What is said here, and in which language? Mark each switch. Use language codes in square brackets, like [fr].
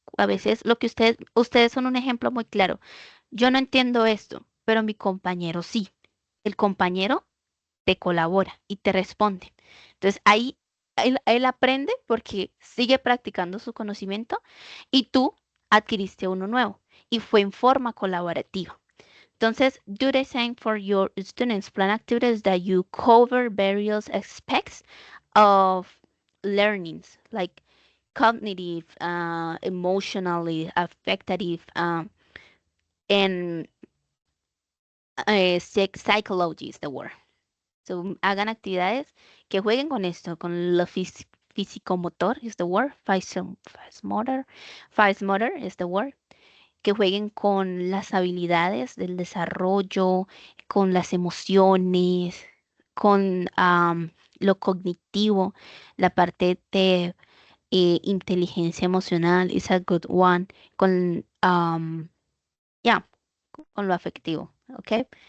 [es] A veces lo que ustedes son un ejemplo muy claro. Yo no entiendo esto, pero mi compañero sí. El compañero te colabora y te responde. Entonces ahí él aprende porque sigue practicando su conocimiento y tú adquiriste uno nuevo y fue en forma colaborativa. [en] Entonces, do the same for your students. Plan activities that you cover various aspects of learnings, like cognitive, emotionally, affective, and psychology is the word. [es] So, hagan actividades que jueguen con esto, con lo físico-motor [en] is the word, fast motor is the word, [es] que jueguen con las habilidades del desarrollo, con las emociones, con lo cognitivo, la parte de inteligencia emocional [en] is a good one, [es] con, con lo afectivo, ¿ok?